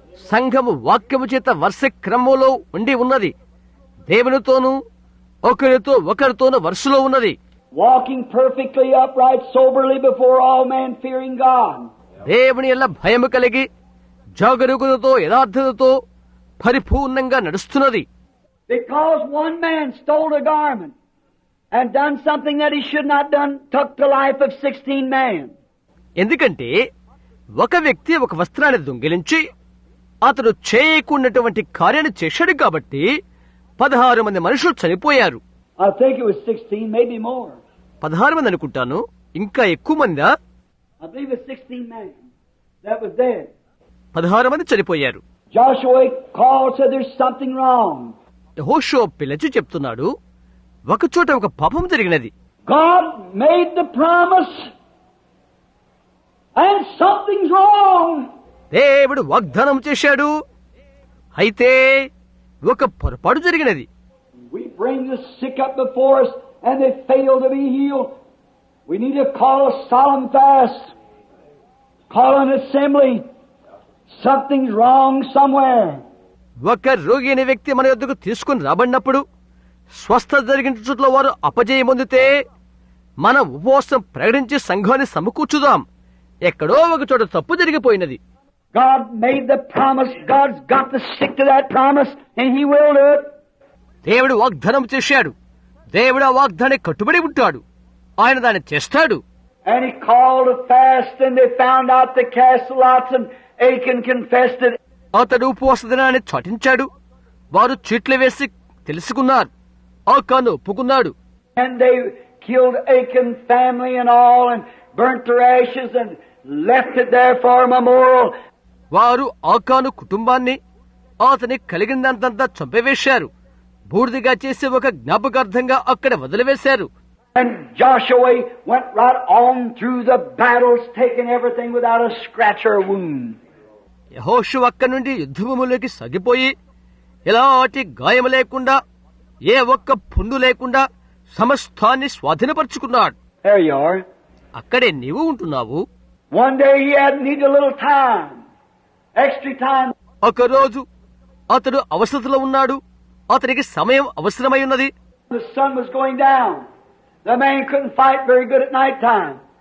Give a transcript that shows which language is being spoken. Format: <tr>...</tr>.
<te>సంఘము వాక్యము చేత వరుస క్రమంలో ఉండి ఉన్నది. దేవునితోనూ ఒకరితోనూ వరుసలో ఉన్నది.</te> <en>Walking perfectly upright, soberly before all men, fearing God.</en> <te>దేవుని ఎల్ల భయము కలిగి జాగరూకతతో యథార్థతతో పరిపూర్ణంగా నడుస్తున్నది.</te> <en>Because one man stole a garment and done something that he should not done, took the life of 16 men.</en> <te>ఎందుకంటే ఒక వ్యక్తి ఒక వస్త్రాన్ని దొంగిలించి అతడు చేయకుండాటువంటి కార్యాన్ని చేశాడు కాబట్టి 16 మంది మనుషులు చనిపోయారు.</te> <en>I think it was 16, maybe more.</en> <te>16 మంది అనుకుంటాను. ఇంకా ఎక్కువ మందా?</te> <en>I believe it's 16 men that was dead.</en> <te>16 మంది చనిపోయారు.</te> <en>Joshua called, said there's something wrong.</en> <te>యెహోషువ పిలిచి చెప్తున్నాడు, ఒకచోట ఒక పాపం జరిగినది.</te> <en>God made the promise and something's wrong.</en> <te>దేవుడు వాగ్దానం చేశాడు, అయితే ఒక పొరపాటు జరిగినది.</te> <en>We bring the sick up before us and they fail to be healed. We need to call a solemn fast, call an assembly. Something's wrong somewhere.</en> <te>ఒక రోగి అనే వ్యక్తి మన యొద్దకు తీసుకుని రాబడినప్పుడు స్వస్థత జరిగిన చోట్ల వారు అపజయం పొందితే మన ఉపవాసం ప్రకటించి సంఘాన్ని సమకూర్చుదాం. ఎక్కడో ఒక చోట తప్పు జరిగిపోయినది.</te> <en>God made the promise. God's got to stick to that promise and He will do it.</en> <te>దేవుడు వాగ్దానం చేశాడు. దేవుడు ఆ వాగ్దానాన్ని కట్టుబడి ఉంటాడు. ఆయన దాన్ని చేస్తాడు.</te> <en>And He called a fast and they found out the cast lots and Achan confessed it.</en> <te>అతడు ఉపవాస దినాన్ని చాటించాడు. వారు చీట్లు వేసి తెలుసుకున్నారు. ఆకాను ఒప్పుకున్నాడు.</te> <en>And they killed Achan's family and all and burnt their ashes and left it there for a memorial.</en> <te>వారు ఆకాను కుటుంబాన్ని అతని కలిగినంతంతా చంపివేశారు. బూడిదిగా చేసి ఒక జ్ఞాపకార్థంగా అక్కడ వదిలివేశారు.</te> <en>And Joshua went right on through the battles, taking everything without a scratch or a wound.</en> <te>యెహోషువ అక్కడి నుండి యుద్ధభూమిలోకి సాగిపోయి ఎలాంటి గాయం లేకుండా ఏ ఒక్క పుండు లేకుండా సమస్తాన్ని స్వాధీనపరుచుకున్నాడు.</te> <en>There you are.</en> <te>అక్కడే నీవు ఉంటున్నావు.</te> <en>One day he had need a little time, extra time.</en> <te>ఒక రోజు అతడు అవసరతలో ఉన్నాడు. అతనికి సమయం అవసరమై ఉన్నది.</te> <en>The sun was going down. The man couldn't fight very good at night time.</en>